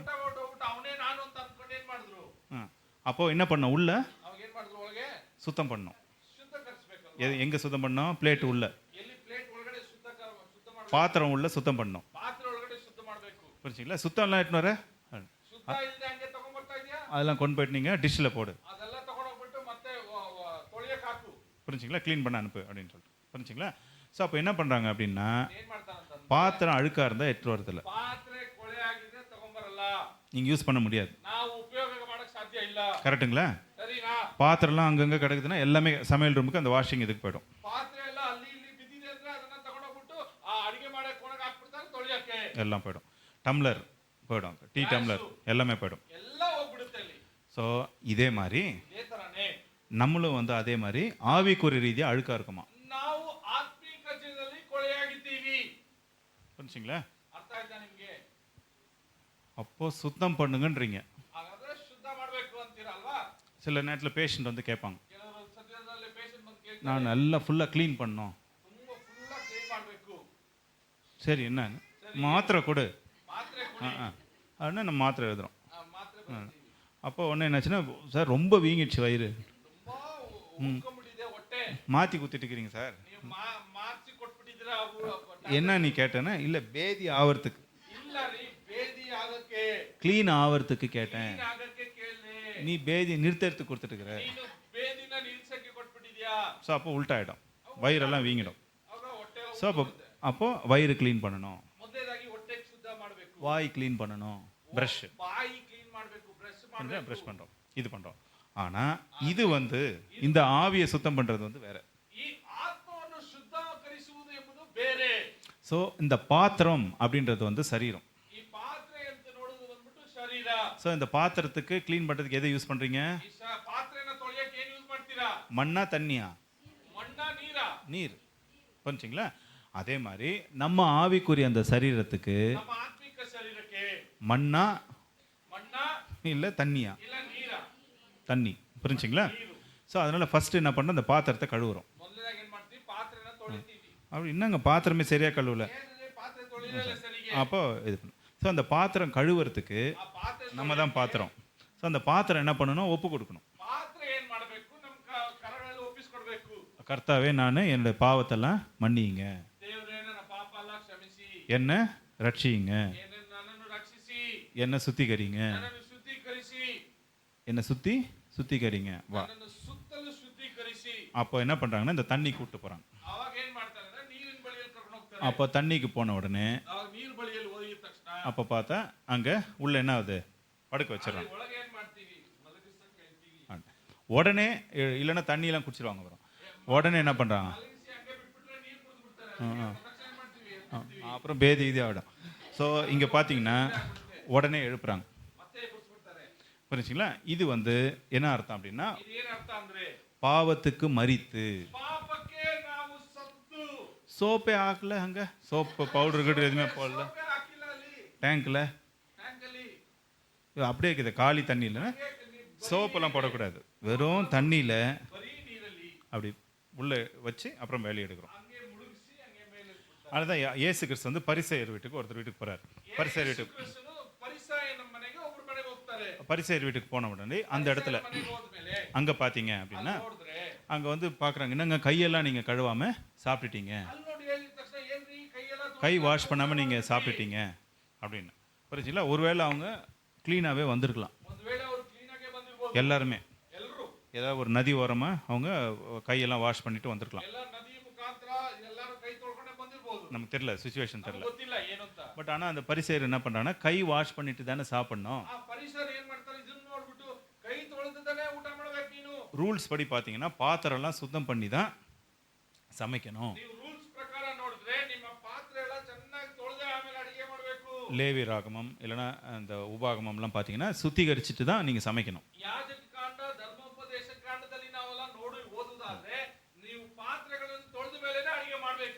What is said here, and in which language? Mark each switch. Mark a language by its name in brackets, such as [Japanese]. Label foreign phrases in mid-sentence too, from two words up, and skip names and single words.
[Kannada] ಊಟ ಹೊರಟೋಗ್ಬಿಟ್ಟು ಅವನೇ ನಾನು ಅಂತ ಅನ್ಕೊಂಡು ಏನ್ ಮಾಡಿದ್ರು, [Tamil] அப்போது என்ன பண்ணோம், உள்ள [Kannada] ಅವಾಗ ಏನ್ ಮಾಡಿದ್ರು, ಒಳಗೆ [Tamil] சுத்தம் பண்ணோம். [Kannada] ಶುದ್ಧೀಕರಿಸಬೇಕಲ್ವಾ? [Tamil] எங்கே சுத்தம் பண்ணோம், பிளேட்டு உள்ள, [Kannada] ಎಲ್ಲಿ ಪ್ಲೇಟ್ ಒಳಗಡೆ ಶುದ್ಧ ಮಾಡ್ಬೇಕು, [Tamil] பாத்திரம் உள்ள சுத்தம் பண்ணோம். [Kannada] ಪಾತ್ರೆ ಒಳಗಡೆ ಶುದ್ಧ ಮಾಡ್ಬೇಕು. [Tamil] புரிஞ்சுங்களா? சுத்தம்லாம் எட்டுன்னு வர [Kannada] ಶುದ್ಧ ಇಲ್ಲದೆ ಹಂಗೆ ತಗೊಂಡ್ಬರ್ತಾ ಇದೆಯಾ? [Tamil] அதெல்லாம் கொண்டு போயிட்டு நீங்கள் டிஷ்ஷில் போடு, [Kannada] ಅದೆಲ್ಲ ತಗೊಂಡೋಗ್ಬಿಟ್ಟು ಮತ್ತೆ ತೊಳೆಯಕ್ ಹಾಕು. [Tamil] புரிஞ்சுங்களா? க்ளீன் பண்ண அனுப்பு அப்படின்னு சொல்லிட்டு, புரிஞ்சுங்களா? ஸோ அப்போ என்ன பண்ணுறாங்க அப்படின்னா, [Kannada] ಏನ್ ಮಾಡ್ತಾರಂತ, [Tamil] பாத்திரம் அழுக்காக இருந்தால் எட்டு வரதில்ல, [Kannada] ಪಾತ್ರೆ ಕೊಳೆ ಆಗಿದೆ ತಗೊಂಬರಲ್ಲ, [Tamil] நீங்கள் யூஸ் பண்ண முடியாது. [Kannada] ನಾವು ಉಪಯೋಗ ಮಾಡಕ್ ಸಾಧ್ಯ ಇಲ್ಲ. [Tamil] கரெக்டுங்களா? [Kannada] ಸರಿನಾ? [Tamil] பாத்திரம்லாம் அங்கங்கே கிடக்குதுன்னா எல்லாமே சமையல் ரூமுக்கு அந்த வாஷிங் இதுக்கு போயிடும். [Kannada] ಪಾತ್ರೆ ಎಲ್ಲ ಅಲ್ಲಿ ಇಲ್ಲಿ ಬಿದ್ದಿದೆ ಅಂದ್ರೆ ಅದನ್ನ ತಗೊಂಡೋಗ್ಬಿಟ್ಟು ಆ ಅಡಿಗೆ ಮಾಡಕ್ ಒಳಗೆ ಹಾಕ್ಬಿಡ್ತಾರೆ ತೊಳೆಯಕ್ಕೆ. [Tamil] எல்லாம் போயிடும். டம்ளர் போயிடும், [English] tea tumbler [Tamil] எல்லாமே போயிடும். [Kannada] ಎಲ್ಲ ಹೋಗ್ಬಿಡುತ್ತೆ ಅಲ್ಲಿ. [Tamil] ஸோ இதே மாதிரி [Kannada] ಇದೇ ತರನೇ [Tamil] நம்மளும் வந்து அதே மாதிரி ஆவிக்குரிய ரீதியாக அழுக்காக இருக்குமா. [Kannada] ನಾವು ಆತ್ಮೀಕ ಜೀವನದಲ್ಲಿ ಕೊಳೆಯಾಗಿದ್ದೀವಿ. [Tamil] புரிஞ்சுங்களா? [Kannada] ಅರ್ಥ ಆಯ್ತಾ ನಿಮ್ಗೆ? [Tamil] அப்போ சுத்தம் பண்ணுங்கன்றீங்க. [Kannada] ಹಾಗಾದ್ರೆ ಶುದ್ಧ ಮಾಡ್ಬೇಕು ಅಂತೀರಲ್ವಾ? [Tamil] சில நேரத்தில் பேஷண்ட் வந்து கேட்பாங்க, [Kannada] ಕೆಲವರು ಸದ್ಯದಲ್ಲಿ ಪೇಷಂಟ್ ಬಂದು ಕೇಳ್ತಾರೆ, [Tamil] நான் நல்லா ஃபுல்லாக க்ளீன் பண்ணோம். [Kannada] ತುಂಬಾ [English] full clean [Kannada] ಮಾಡ್ಬೇಕು. [Tamil] சரி, என்ன மாத்திரை கொடு, [Kannada] ಮಾತ್ರೆ ಕೊಡಿ. [Tamil] அப்படின்னா நம்ம மாத்திரை எழுதுறோம். [Kannada] ಮಾತ್ರೆ ಬರ್ತೀವಿ. [Tamil] அப்போ ஒன்று என்னாச்சுன்னா, சார் ரொம்ப வீங்கிடுச்சு வயிறு, [Kannada] ತುಂಬಾ ಉಳ್ಕೊಂಡ್ಬಿಟ್ಟಿದೆ ಹೊಟ್ಟೆ, [Tamil] மாற்றி குத்திட்டு இருக்கிறீங்க சார். [Kannada] ನೀವು ಮಾರ್ಚಿ ಕೊಟ್ಬಿಟ್ಟಿದ್ದೀರಾ. [Tamil] என்ன நீ கேட்டேன்னா, இல்லை பேதி ஆவறதுக்கு, [Kannada] ಇಲ್ಲ ರೀ, ಬೇದಿ ಆಗಕ್ಕೆ, [Tamil] க்ளீன் ஆவறதுக்கு கேட்டேன். [Kannada] ಕ್ಲೀನ್ ಆಗಕ್ಕೆ ಕೇಳಿದೆ. [Tamil] நீ பேதி நிறுத்தறதுக்கு கொடுத்துட்டுக்கிற. [Kannada] ನೀನು ಬೇದಿನ ನಿಲ್ಸಕ್ಕೆ ಕೊಟ್ಬಿಟ್ಟಿದ್ಯಾ. [Tamil] ஸோ அப்போ உள்டாயிடும், வயிறெல்லாம் வீங்கிடும். [Kannada] ಆಗ ಹೊಟ್ಟೆ [Tamil] ஸோ அப்போ வயிறு க்ளீன் பண்ணணும், [Kannada] ಮೊದಲೇದಾಗಿ ಹೊಟ್ಟೆ ಶುದ್ಧ ಮಾಡಬೇಕು, [Tamil] வாய் க்ளீன் பண்ணணும், ப்ரஷ் [Kannada] ಬಾಯಿ ಕ್ಲೀನ್ ಮಾಡಬೇಕು, ಬ್ರಷ್ ಮಾಡಬೇಕು. [Tamil] ப்ரஷ் பண்ணுறோம், இது பண்ணுறோம். ஆனால் இது வந்து இந்த ஆவியை சுத்தம் பண்ணுறது வந்து வேற. [Kannada] ಈ ಆತ್ಮವನ್ನು ಶುದ್ಧೀಕರಿಸುವುದು ಎಂಬುದು ಬೇರೆ. [Tamil] ஸோ இந்த பாத்திரம் அப்படின்றது வந்து சரீரம். [Kannada] ಈ ಪಾತ್ರೆ ಅಂತ ನೋಡುವುದು ಬಂದ್ಬಿಟ್ಟು ಶರೀರ. [Tamil] ஸோ இந்த பாத்திரத்துக்கு க்ளீன் பண்ணுறதுக்கு எதை யூஸ் பண்ணுறீங்க? [Kannada] ಈ ಪಾತ್ರೆನ ತೊಳೆಯಕ್ಕೆ ಏನ್ ಯೂಸ್ ಮಾಡ್ತೀರಾ? [Tamil] மண்ணா தண்ணியா? [Kannada] ಮಣ್ಣ, ನೀರ? [Tamil] நீர். புரிஞ்சுங்களா? அதே மாதிரி நம்ம ஆவிக்குரிய அந்த சரீரத்துக்கு [Kannada] ನಮ್ಮ ಆತ್ಮಿಕ ಶರೀರಕ್ಕೆ [Tamil] மண்ணா [Kannada] ಮಣ್ಣ [Tamil] இல்லை தண்ணியா? [Kannada] ಇಲ್ಲ ನೀರ? [Tamil] தண்ணி. புரிஞ்சுங்களா? [Kannada] ನೀರು. [Tamil] ஸோ அதனால் ஃபஸ்ட்டு என்ன பண்ணோம், அந்த பாத்திரத்தை கழுவுறோம். [Kannada] ಮೊದಲಾಗಿ ಏನ್ ಮಾಡ್ತೀವಿ, ಪಾತ್ರೆನ ತೊಳಿತೀವಿ. [Tamil] அப்படி என்னங்க பாத்திரமே சரியாக கழுவல, [Kannada] ಏನಿದೆ, ಪಾತ್ರೆ ತೊಳಿಲಿಲ್ಲ ಸರಿಗೆ. [Tamil] அப்போ இது பண்ணும். ஸோ அந்த பாத்திரம் கழுவுறதுக்கு [Kannada] ಆ ಪಾತ್ರೆ [Tamil] நம்ம தான் பாத்திரம். ஸோ அந்த பாத்திரம் என்ன பண்ணணும், ஒப்பு கொடுக்கணும். [Kannada] ಪಾತ್ರೆ ಏನ್ ಮಾಡ್ಬೇಕು [Tamil] கர்த்தாவே நான் என்னுடைய பாவத்தெல்லாம் மன்னியுங்க, [Kannada] ದೇವರೇ ನನ್ನ ಪಾಪ ಎಲ್ಲ ಕ್ಷಮಿಸಿ, [Tamil] என்ன ரட்சியுங்க, [Kannada] ನನ್ನನ್ನು ರಕ್ಷಿಸಿ, [Tamil] என்ன சுத்திகரிங்க, [Kannada] ನನ್ನನ್ನು ಶುದ್ಧೀಕರಿಸಿ, [Tamil] என்ன சுத்திகரிங்க வா. [Kannada] ನನ್ನನ್ನು ಸುತ್ತಲೂ ಶುದ್ಧೀಕರಿಸಿ. [Tamil] அப்போ என்ன பண்றாங்கன்னா இந்த தண்ணி கூட்டு போறாங்க. [Kannada] ಅವಾಗ ಏನ್ ಮಾಡ್ತಾರೆ ಅಂದ್ರೆ ನೀರಿನ ಬಳಿಯಲ್ಲಿ ಕರ್ಕೊಂಡು ಹೋಗ್ತಾರೆ. [Tamil] அப்போ தண்ணிக்கு போன உடனே [Kannada] ಅವಾಗ ನೀರ್ ಬಳಿಯಲ್ಲಿ ಹೋಗಿದ ತಕ್ಷಣ [Tamil] அப்போ பார்த்தா அங்க உள்ள என்ன ஆகுது, படுக்க வச்சிடறாங்க. [Kannada] ಒಳಗೆ ಏನ್ ಮಾಡ್ತೀವಿ, ಮಲಗಿಸಕ್ಕೆ ಹೇಳ್ತೀವಿ. [Tamil] உடனே இல்லைன்னா தண்ணியெல்லாம் குடிச்சிருவாங்க வரும். உடனே என்ன பண்றாங்க, [Kannada] ಮಲಗಿಸಿ ಹಂಗೆ ಬಿಟ್ಬಿಟ್ರೆ ನೀರ್ ಕುಡಿದು ಬಿಡ್ತಾರೆ. ತಕ್ಷಣ ಏನ್ ಮಾಡ್ತೀವಿ, [Tamil] அப்புறம் பேதி இது ஆகிடும். ஸோ இங்கே பார்த்தீங்கன்னா உடனே எழுப்புறாங்க. [Kannada] ಮತ್ತೆ ಕುಡಿಸ್ಬಿಡ್ತಾರೆ. [Tamil] புரிஞ்சுங்களா? இது என்ன அர்த்தம் அப்படின்னா, [Kannada] ಇದು ಏನ್ ಅರ್ಥ ಅಂದ್ರೆ [Tamil] பாவத்துக்கு மரித்து. [Kannada] ಪಾಪಕ್ಕೆ ನಾವು ಸತ್ತು. [Tamil] சோப்பே ஆக்கல, அங்கே சோப்பு பவுடர் கிட்ட எதுவுமே போடல, [Kannada] ಸೋಪೇ ಹಾಕಿಲ್ಲ ಅಲ್ಲಿ [Tamil] டேங்க்ல [Kannada] ಟ್ಯಾಂಕ್ ಅಲ್ಲಿ. [Tamil] அப்படியே இருக்குது. காலி தண்ணியில் சோப்பெல்லாம் போடக்கூடாது, வெறும் தண்ணியில் [Kannada] ಬರೀ ನೀರಲ್ಲಿ [Tamil] அப்படி உள்ளே வச்சு அப்புறம் வெளியே எடுக்கிறோம். [Kannada] ಹಂಗೆ ಮುಳುಗಿಸಿ ಹಂಗೆ ಮೇಲೆ ಇಟ್ಬಿಡ್ತಾರೆ. [Tamil] அதுதான் இயேசு கிறிஸ்து பரிசேயர் வீட்டுக்கு ஒருத்தர் வீட்டுக்கு போறாரு. பரிசேயர் வீட்டுக்கு [Kannada] ಕ್ರಿಸ್ತನು ಪರಿಸಾಯನ ಮನೆಗೆ ಒಬ್ಬರ ಮನೆಗೆ ಹೋಗ್ತಾರೆ. [Tamil] பரிசேயர் வீட்டுக்கு போன உடனே அந்த இடத்துல [Kannada] ಮನೆಗೆ ಹೋದ್ಮೇಲೆ [Tamil] அங்கே பார்த்தீங்க அப்படின்னா [Kannada] ನೋಡಿದ್ರೆ [Tamil] அங்கே பார்க்குறாங்க, என்னங்க கையெல்லாம் நீங்கள் கழுவாமல் சாப்பிட்டுட்டீங்க, [Kannada] ಅಲ್ಲಿ ನೋಡಿ ಹೇಳಿದ ತಕ್ಷಣ ಏನ್ರಿ ಕೈಯೆಲ್ಲ [Tamil] கை வாஷ் பண்ணாமல் நீங்கள் சாப்பிட்டுட்டீங்க அப்படின்னு. புரிஞ்சுங்களா? ஒருவேளை அவங்க க்ளீனாகவே வந்திருக்கலாம். [Kannada] ಒಂದು ವೇಳೆ ಅವರು ಕ್ಲೀನ್ ಆಗಿ ಬಂದಿರಬಹುದು. [Tamil] எல்லாருமே [Kannada] ಎಲ್ಲರೂ [Tamil] ஏதாவது ஒரு நதி ஓரமாக அவங்க கையெல்லாம் வாஷ் பண்ணிட்டு வந்திருக்கலாம். [Kannada] ಎಲ್ಲ ನದಿ ಮುಖಾಂತರ ಎಲ್ಲರೂ ಕೈ ತೊಳ್ಕೊಂಡೆ ಬಂದಿರಬಹುದು. [Tamil] நமக்கு தெரியல, சுச்சுவேஷன் தெரியல. [Kannada] ಗೊತ್ತಿಲ್ಲ ಏನು ಅಂತ. [Tamil] பட் ஆனால் அந்த பரிசேயர் என்ன பண்ணுறாங்கன்னா, கை வாஷ் பண்ணிட்டு தானே சாப்பிடணும். [Kannada] ಆ ಪರಿಸರ ಏನ್ ಮಾಡ್ತಾರೆ, ಇದನ್ನ ನೋಡ್ಬಿಟ್ಟು ಕೈ ತೊಳೆದನೇ ಊಟ ಮಾಡ್ಬೇಕು ನೀನು. [Tamil] ரூல்ஸ் படி பார்த்தீங்கன்னா பாத்திரம்லாம் சுத்தம் பண்ணி தான் சமைக்கணும். [Kannada] ನೀವು ರೂಲ್ಸ್ ಪ್ರಕಾರ ನೋಡಿದ್ರೆ ನಿಮ್ಮ ಪಾತ್ರೆ ಎಲ್ಲ ಚೆನ್ನಾಗಿ ತೊಳೆದೇ ಆಮೇಲೆ ಅಡಿಗೆ ಮಾಡಬೇಕು. [Tamil] லேவி ராகமம் இல்லைன்னா அந்த உபாகமம்லாம் பார்த்தீங்கன்னா சுத்திகரிச்சுட்டு தான் நீங்கள் சமைக்கணும். [Kannada] ಯಾಜಕ ಕಾಂಡ ಧರ್ಮೋಪದೇಶ ಕಾಂಡದಲ್ಲಿ ನಾವೆಲ್ಲ ನೋಡಿ ಓದುವುದಾದ್ರೆ ನೀವು ಪಾತ್ರೆಗಳನ್ನು ತೊಳೆದ ಮೇಲೆನೇ ಅಡಿಗೆ ಮಾಡಬೇಕು.